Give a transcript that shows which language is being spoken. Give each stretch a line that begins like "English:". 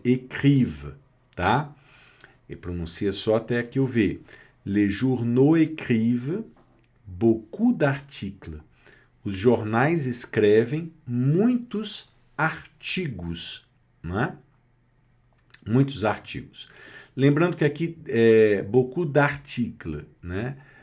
Portuguese: Écrive, tá? E pronuncia só até aqui o V.
French: Les journaux écrivent beaucoup d'articles.
Portuguese: Os jornais escrevem muitos artigos, né? Muitos artigos. Lembrando que aqui é
French: beaucoup d'articles,
Portuguese: né?